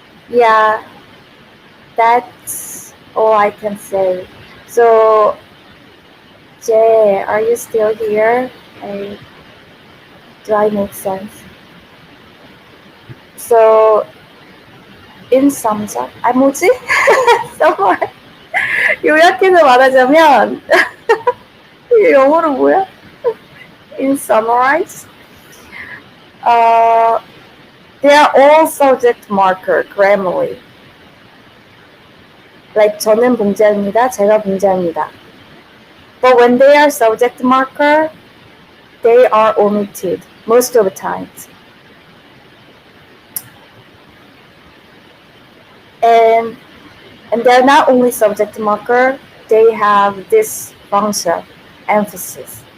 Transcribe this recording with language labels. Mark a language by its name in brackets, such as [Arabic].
[English] Yeah, that's all I can say. So, Jay, are you still here? Do I make sense? So, in sums up, [Korean] 뭐지? [English] Somewhere. [Korean] 요약해서 말하자면, 이게 영어로 뭐야? [English] In summarize, they are all subject marker, Grammarly. [Korean] Like 저는 봉자입니다, 제가 봉자입니다. [English] But when they are subject marker, they are omitted most of the times. And they're not only subject marker, they have this function, emphasis.